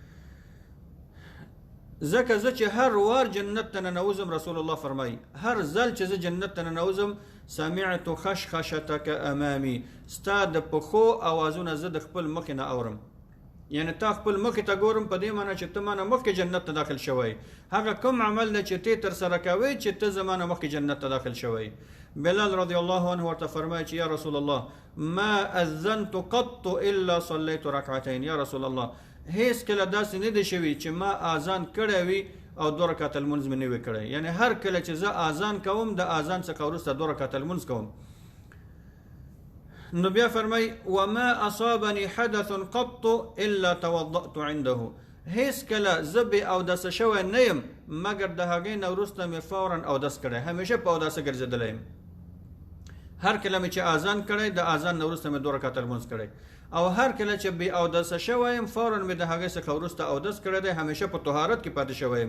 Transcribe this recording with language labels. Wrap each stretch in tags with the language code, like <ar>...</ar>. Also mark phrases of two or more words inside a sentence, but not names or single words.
<ps>ځکه زه چې هر وار جنت ته ننوځم، رسول الله فرمایي هر ځل چې زه جنت ته ننوځم</ps> <ar>سمعت خشخشتک امامي،</ar> <ps>ستا د پښو اوازونه زه د خپل مخې نه اورم. یعنی تا خپل مخې ته ګورم، په دې معنی چې ته مانه مخکې جنت ته داخل شوی. هغه کوم عمل دی چې ته تر سره کوي چې ته زمانه مخکې جنت ته داخل شوی؟ بلال</ps> <ar>رضی الله عنه</ar> <ps>ورته فرمایي چې</ps> <ar>یا رسول الله ما اذنت قط الا صليت ركعتين. یا رسول الله</ar> <ps>هیڅ کله داسې نه دی شوي چې ما اذان کړی وي او 2 رکعته لمونځ مې نه وي کړی. یعنی هر کله چې زه اذان کوم، د اذان څخه وروسته 2 رکعته لمونځ کوم. نو بیا فرمای</ps> <ar>وما اصابني حدث قط الا توضأت عنده،</ar> <ps>هیڅ کله زه بې اودسه شوی نه یم مګر د هغې نه وروسته مې فورا اودس کړی، همیشه په اوداسه ګرځېدلی یم. هر کله مې چې اذان کړی، د اذان نه وروسته مې 2 رکعته لمونځ کړی، او هر کله چې بې اودسه شوی یم فورا مې د هغې څخه وروسته اودس کړی دی، همیشه په طهارت کې پاتې شوی یم.</ps>